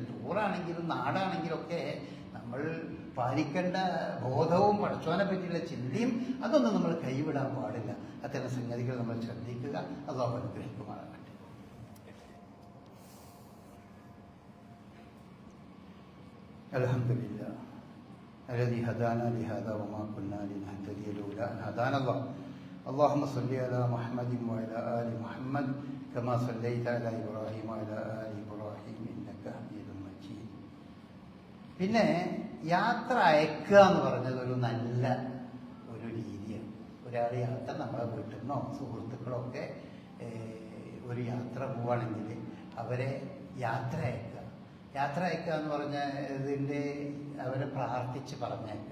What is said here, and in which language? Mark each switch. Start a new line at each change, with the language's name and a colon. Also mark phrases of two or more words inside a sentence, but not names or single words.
Malayalam: ടൂറാണെങ്കിലും നാടാണെങ്കിലും ഒക്കെ നമ്മൾ പാലിക്കേണ്ട ബോധവും പഠിച്ചവനെ പറ്റിയുള്ള ചിന്തയും അതൊന്നും നമ്മൾ കൈവിടാൻ പാടില്ല. അത്തരം സംഗതികൾ നമ്മൾ ശ്രദ്ധിക്കുക. അല്ലാഹു അനുഗ്രഹിക്കുമാറാകട്ടെ.
Arabic: الحمد لله الذي هدانا لهذا وما كنا لنهتدي لولا أن هدانا الله. اللهم صل على محمد وعلى آل محمد كما صليت على إبراهيم وعلى آل إبراهيم إنك حميد مجيد.
Malayalam: പിന്നെ യാത്ര അയക്കുക എന്ന് പറഞ്ഞത് ഒരു നല്ല ഒരു രീതിയാണ്. ഒരാൾ യാത്ര നമ്മളെ വീട്ടിൽ നിന്നോ സുഹൃത്തുക്കളോ ഒക്കെ ഒരു യാത്ര പോവുകയാണെങ്കിൽ അവരെ യാത്ര അയക്കുക എന്ന് പറഞ്ഞാൽ ഇതിൻ്റെ അവരെ പ്രാർത്ഥിച്ച് പറഞ്ഞയക്കുക.